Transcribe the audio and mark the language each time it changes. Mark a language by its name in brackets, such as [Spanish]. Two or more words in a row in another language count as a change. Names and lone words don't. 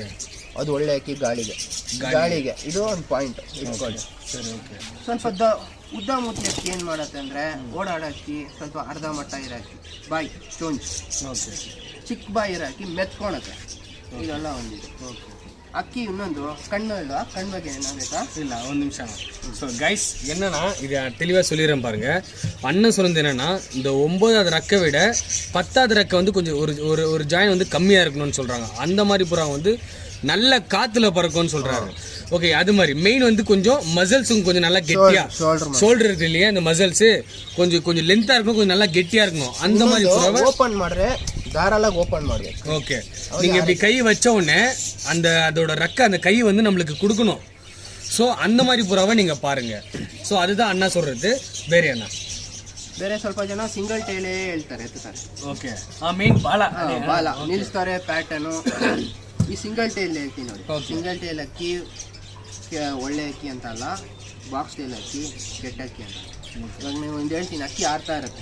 [Kannada] ಅದು ಒಳ್ಳೆ ಅಕ್ಕಿ ಗಾಳಿಗೆ. ಇದು ಒಂದು ಪಾಯಿಂಟ್ ಇಟ್ಕೊಳ್ಳಿ. ಸರಿ, ಓಕೆ. ಸ್ವಲ್ಪ ಉದ್ದ ಮೂತಿ ಅಕ್ಕಿ ಏನು ಮಾಡುತ್ತೆ ಅಂದರೆ ಓಡಾಡೋ ಅಕ್ಕಿ, ಸ್ವಲ್ಪ ಅರ್ಧ ಮಟ್ಟ ಇರೋ ಅಕ್ಕಿ, ಬಾಯಿ ಚೋಂಚ್, ಓಕೆ, ಚಿಕ್ಕ ಬಾಯಿ ಇರೋ ಅಕ್ಕಿ ಮೆತ್ಕೊಳಕ್ಕೆ, ಇದೆಲ್ಲ ಒಂದಿದೆ. ಓಕೆ. ಅಕ್ಕಿ ಇನ್ನೊಂದು ಕಣ್ಣು ಇಲ್ವಾ? ಕಣ್ಣು ಬಗ್ಗೆ ಏನಾಗಬೇಕಾ? [Tamil] இல்லை ஒரு நிமிஷம். ஸோ கைஸ் என்னன்னா இது தெளிவாக சொல்லிடுறேன் பாருங்க. அண்ணன் சொல்றது என்னன்னா இந்த 9வது ரெக்கை விட 10வது ரெக்கை வந்து கொஞ்சம் ஒரு ஒரு ஜாயின் வந்து கம்மியாக இருக்கணும்னு சொல்கிறாங்க. அந்த மாதிரி புறா வந்து நல்ல காற்றுல பறக்கும்னு சொல்கிறாரு. ஓகே, அது மாதிரி மெயின் வந்து கொஞ்சம் மசில்ஸும் கொஞ்சம் நல்லா கெட்டியா, ஷோல்டர் இருக்கு இல்லையா, அந்த மசில்ஸு கொஞ்சம் லென்த்தாக இருக்கணும், கொஞ்சம் நல்லா கெட்டியாக இருக்கணும். அந்த மாதிரி புறாவை [Kannada] ಓಪನ್ ಮಾಡ್ರೆ ಧಾರಾಳಾಗಿ ಓಪನ್ ಮಾಡಬೇಕು. [Tamil] ஓகே, நீங்கள் இப்படி கை வச்ச உடனே அதோட ரெக்கை அந்த கை வந்து நம்மளுக்கு கொடுக்கணும். ஸோ அந்த மாதிரி புறாவை நீங்கள் பாருங்கள். ஸோ அதுதான் அண்ணா சொல்கிறது. [Kannada] ಬೇರೆ ಅಣ್ಣ ಬೇರೆ ಸ್ವಲ್ಪ ಜನ [English] single tail [Kannada] ಹೇಳ್ತಾರೆ, ಎತ್ತುತ್ತಾರೆ. ಓಕೆ, ಮೇನ್ ಬಾಲ ನಿಲ್ಲಿಸ್ತಾರೆ ಪ್ಯಾಟರ್ನು. ಈ [English] single tail [Kannada] ಹೇಳ್ತೀನಿ ನೋಡಿ. [English] single tail [Kannada] ಅಕ್ಕಿ ಒಳ್ಳೆ ಅಕ್ಕಿ ಅಂತ ಅಲ್ಲ, [English] box tail [Kannada] ಅಕ್ಕಿ ಕೆಟ್ಟ ಅಕ್ಕಿ ಅಂತ. ಇವಾಗ ನೀವು ಒಂದು ಹೇಳ್ತೀನಿ, ಅಕ್ಕಿ ಆಡ್ತಾ ಇರುತ್ತೆ,